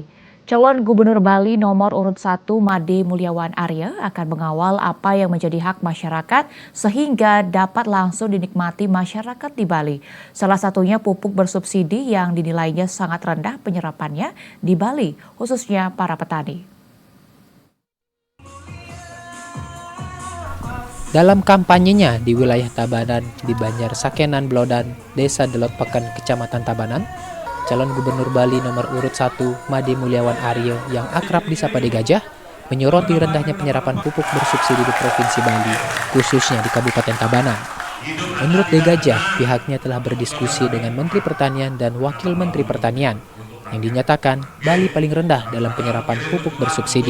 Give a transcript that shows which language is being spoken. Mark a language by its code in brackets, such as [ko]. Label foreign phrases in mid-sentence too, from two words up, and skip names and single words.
[id] Calon Gubernur Bali nomor urut 1 Made Mulyawan Arya akan mengawal apa yang menjadi hak masyarakat sehingga dapat langsung dinikmati masyarakat di Bali. Salah satunya pupuk bersubsidi yang dinilainya sangat rendah penyerapannya di Bali, khususnya para petani. Dalam kampanyenya di wilayah Tabanan di Banjar Sakenan Blodan, Desa Delot Peken, Kecamatan Tabanan, calon Gubernur Bali nomor urut 1 Made Mulyawan Arya yang akrab disapa De Gajah menyoroti rendahnya penyerapan pupuk bersubsidi di Provinsi Bali, khususnya di Kabupaten Tabanan. Menurut De Gajah, pihaknya telah berdiskusi dengan Menteri Pertanian dan Wakil Menteri Pertanian yang dinyatakan Bali paling rendah dalam penyerapan pupuk bersubsidi.